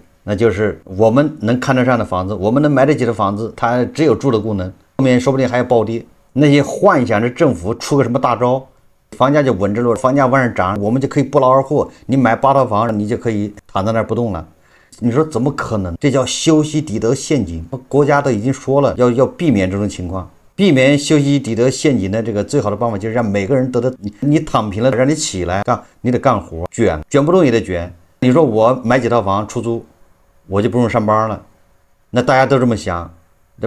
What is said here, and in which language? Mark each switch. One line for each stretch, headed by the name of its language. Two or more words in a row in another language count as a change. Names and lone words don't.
Chinese: 那就是我們能看得上的房子，我們能買得起的房子，它只有住的功能，後面說不定還要暴跌。那些幻想着政府出個什麼大招，房價就穩着了，房價往上漲，我們就可以不勞而獲，你買8套房你就可以躺在那兒不動了。你說怎麼可能？這叫修昔底德陷阱。國家都已經說了要避免這種情況，避免修昔底德陷阱的這個最好的辦法就是讓每個人得到你躺平了，讓你起來幹，你得幹活，捲不動也得捲。你說我買幾套房出租，我就不用上班了，那大家都這麼想，對吧？